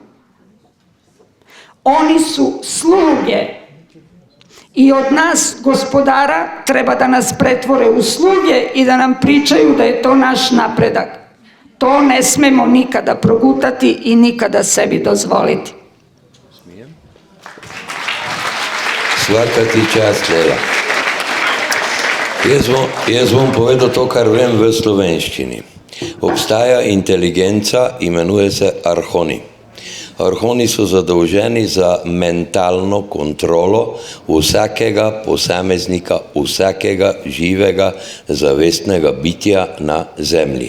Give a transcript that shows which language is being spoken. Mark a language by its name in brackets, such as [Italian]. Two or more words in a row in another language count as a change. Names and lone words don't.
[Serbian] Oni su sluge i od nas, gospodara, treba da nas pretvore u sluge i da nam pričaju da je to naš napredak. To ne smemo nikada progutati i nikada sebi dozvoliti. Smijem? Svaka ti čast, Lela. [Slovenian] Jaz bom povedal to, kar vem v slovenščini. Obstaja inteligenca, imenuje se arhoni. Arhoni so zadolženi za mentalno kontrolo vsakega posameznika, vsakega živega, zavestnega bitja na zemlji.